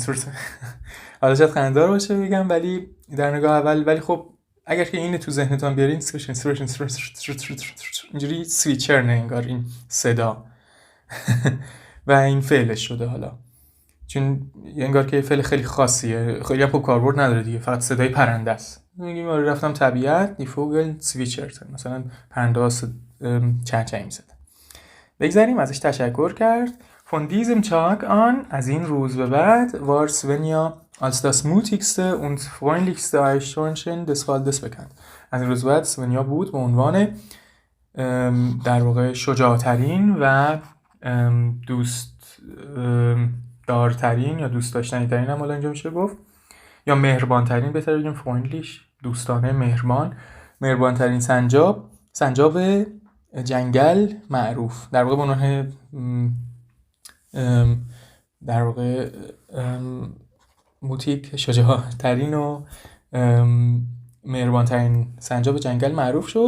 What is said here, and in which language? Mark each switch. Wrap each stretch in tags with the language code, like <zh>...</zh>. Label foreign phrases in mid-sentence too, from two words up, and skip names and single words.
<fa>حالا شاید خنده‌دار باشه بگم، ولی در نگاه اول، ولی خب اگر که اینو تو ذهنتون بیارین سویچرن اینجوری سویچرن انگار این صدا و این فعلش شده حالا، چون انگار که فعل خیلی خاصیه، خیلی هم خوب کاربرد نداره دیگه، فقط صدای پرنده است. میگیم رفتم طبیعت</fa> <de>die Vögel zwitschern,</de> <fa>مثلا پرنده ها چهچه میزدن. بگذاریم ازش تشکر کرد.</fa> <de>von diesem Tag an،</de> <fa>از این روز به بعد،</fa> <de>war Svenja als das mutigste und freundlichste Eichhörnchen des Waldes bekannt.</de> <fa>از این روز بعد سونیا بود به عنوان در واقع شجاعترین و دوست دارترین یا دوست داشتنی ترین هم حالا اینجا میشه گفت، یا مهربانترین، بهتر بگیم فرندلیش، دوستانه، مهربانترین سنجاب جنگل معروف، در واقع به عنوان در واقع موتیک، شجاعترین و مهربانترین سنجاب جنگل معروف شد.</fa>